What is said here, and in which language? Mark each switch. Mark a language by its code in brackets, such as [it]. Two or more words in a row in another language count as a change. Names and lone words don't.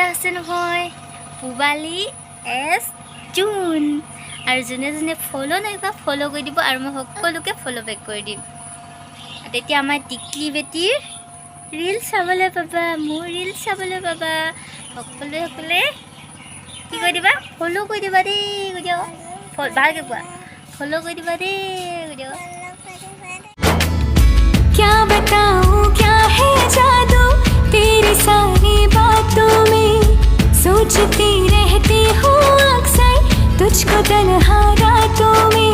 [as] আছে নহয় পুবালি এছ জুন আৰু যোনে যোনে ফ'ল' নাই কৰা ফ'ল' কৰি দিব আৰু মই সকলোকে [en] follow back [as] কৰি দিম তেতিয়া আমাৰ টিকলি বেটিৰ ৰীল চাবলৈ পাবা মোৰ ৰীল চাবলৈ পাবা সকলোৱে কি কৰি দিবা ফ'ল' কৰি দিবা দেই কৈ দিয়া ভালকৈ কোৱা ফ'ল' কৰি দিবা দেই কৈ দিয়া [hi] क्या बताऊं क्या है जादू तेरी सारी बातों में सोचती रहती हूँ अक्सर तुझको तन्हा रातों में